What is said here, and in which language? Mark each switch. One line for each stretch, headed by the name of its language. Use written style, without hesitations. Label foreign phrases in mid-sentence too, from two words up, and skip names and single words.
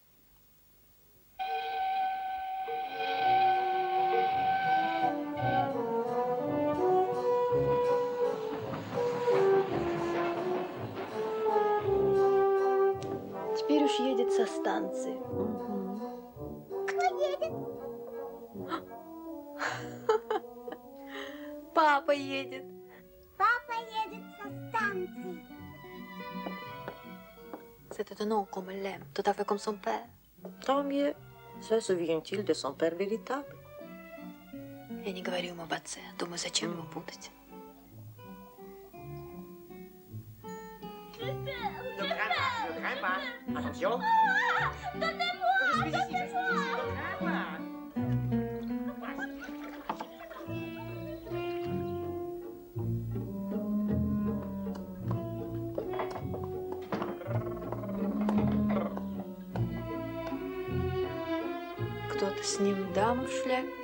Russian: Теперь уж едет со станции. Кто едет? Папа едет. Папа едет со станции.
French: C'est étonnant comme elle l'aime, tout à fait comme son père. Tant mieux. Se souvient-il de son père véritable?
Russian: Я не говорю ему об отце. Думаю, зачем его путать.
French: Attention. Je suis ici, je suis ici. Ne crains pas.
Russian: Кто-то с ним, дама в шляпе.